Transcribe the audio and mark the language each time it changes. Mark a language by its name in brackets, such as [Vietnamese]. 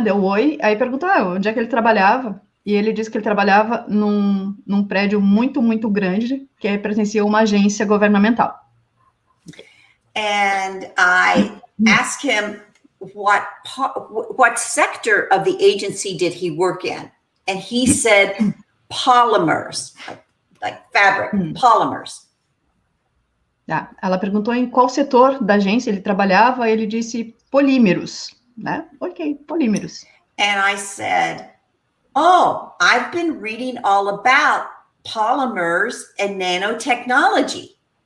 [Portuguese] Deu oi, aí perguntou onde é que ele trabalhava. E ele disse que ele trabalhava num prédio muito, muito grande, que pertencia a uma agência governamental. [English] And I asked him what sector of the agency did he work in? And he said polymers, like fabric, polymers. [Portuguese] Ela perguntou em qual setor da agência ele trabalhava, ele disse polímeros, né? Ok, polímeros. [English] And I said, oh, I've been reading all about polymers and nanotechnology.